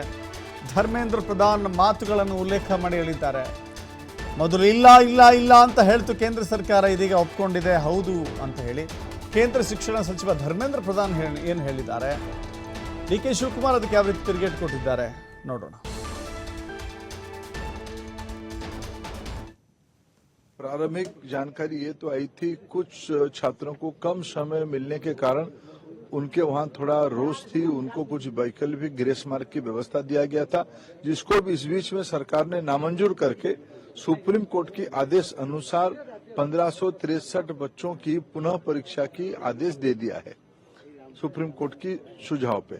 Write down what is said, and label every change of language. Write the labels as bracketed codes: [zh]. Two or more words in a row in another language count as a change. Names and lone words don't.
[kn] ಧರ್ಮೇಂದ್ರ ಪ್ರಧಾನ್ ಮಾತುಗಳನ್ನು ಉಲ್ಲೇಖ ಮಾಡಿ ಹೇಳಿದ್ದಾರೆ. ಮೊದಲು ಇಲ್ಲ ಇಲ್ಲ ಇಲ್ಲ ಅಂತ ಹೇಳ್ತು ಕೇಂದ್ರ ಸರ್ಕಾರ, ಇದೀಗ ಒಪ್ಕೊಂಡಿದೆ ಹೌದು ಅಂತ ಹೇಳಿ ಕೇಂದ್ರ ಶಿಕ್ಷಣ ಸಚಿವ ಧರ್ಮೇಂದ್ರ ಪ್ರಧಾನ್ ಏನು ಹೇಳಿದ್ದಾರೆ, ಡಿಕೆ ಶಿವಕುಮಾರ್ ಅದಕ್ಕೆ ಯಾವ ರೀತಿ ತಿರುಗೇಟು ಕೊಟ್ಟಿದ್ದಾರೆ ನೋಡೋಣ. [hi] प्रारंभिक जानकारी ये तो आई थी, कुछ छात्रों को कम समय मिलने के कारण उनके वहां थोड़ा रोष थी, उनको कुछ वैकल्पिक [en] grace mark [hi] की व्यवस्था दिया गया था, जिसको भी इस बीच में सरकार ने नामंजूर करके सुप्रीम कोर्ट की आदेश अनुसार 1563 बच्चों की पुनः परीक्षा की आदेश दे दिया है सुप्रीम कोर्ट की सुझाव पे।